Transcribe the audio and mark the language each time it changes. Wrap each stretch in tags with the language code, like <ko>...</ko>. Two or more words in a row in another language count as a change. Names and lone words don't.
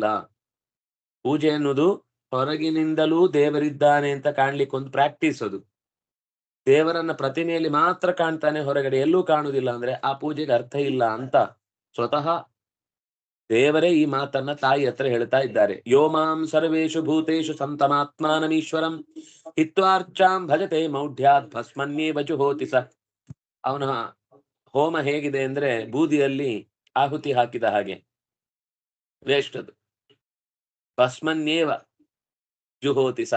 <kn>ಪೂಜೆ ಎನ್ನುವುದು ಹೊರಗಿನಿಂದಲೂ ದೇವರಿದ್ದಾನೆ ಅಂತ ಕಾಣ್ಲಿಕ್ಕೆ ಒಂದು ಪ್ರಾಕ್ಟೀಸ್. ಅದು ದೇವರನ್ನ ಪ್ರತಿಮೆಯಲ್ಲಿ ಮಾತ್ರ ಕಾಣ್ತಾನೆ, ಹೊರಗಡೆ ಎಲ್ಲೂ ಕಾಣುವುದಿಲ್ಲ ಅಂದ್ರೆ ಆ ಪೂಜೆಗೆ ಅರ್ಥ ಇಲ್ಲ ಅಂತ ಸ್ವತಃ ದೇವರೇ ಈ ಮಾತನ್ನ ತಾಯಿ ಹತ್ರ ಹೇಳ್ತಾ ಇದ್ದಾರೆ.</kn> <sa>ಯೋ ಮಾಂ ಸರ್ವೇಷು ಭೂತೇಷು ಸಂತಮಾತ್ಮಾನಮೀಶ್ವರಂ ಹಿತ್ವಾರ್ಚಾಂ ಭಜತೆ ಮೌಢ್ಯಾತ್ ಭಸ್ಮನ್ಯೇವ ಜುಹೋತಿ ಸ.</sa> <kn>ಅವನ ಹೋಮ ಹೇಗಿದೆ ಅಂದ್ರೆ ಬೂದಿಯಲ್ಲಿ ಆಹುತಿ ಹಾಕಿದ ಹಾಗೆ, ವೇಸ್ಟ್ ಅದು.</kn> <sa>ಭಸ್ಮನ್ಯೇವ ಜುಹೋತಿ ಸ.</sa>